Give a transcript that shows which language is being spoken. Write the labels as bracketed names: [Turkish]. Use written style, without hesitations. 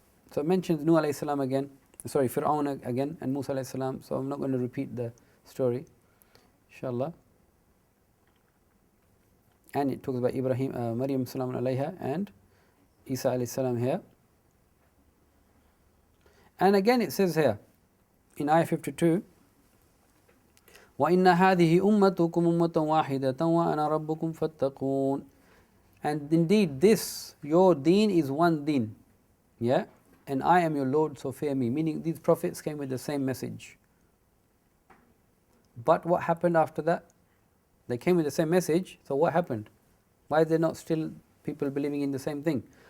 [English] So it mentions Nuh alayhi salam again, Fir'aun again, and Musa alayhi salam. So I'm not going to repeat the story, inshallah. And it talks about Ibrahim, Maryam salam alayha, and Isa alayhi salam here. And again it says here in Ayah 52, [Arabic] وَإِنَّ هَذِهِ أُمَّتُكُمْ أُمَّةً وَاحِدَةً وَأَنَا رَبُّكُمْ فَاتَّقُونَ. [English] And indeed this, your deen is one deen. Yeah? And I am your Lord, so fear me. Meaning these prophets came with the same message. But what happened after that? They came with the same message, so what happened? Why are there not still people believing in the same thing?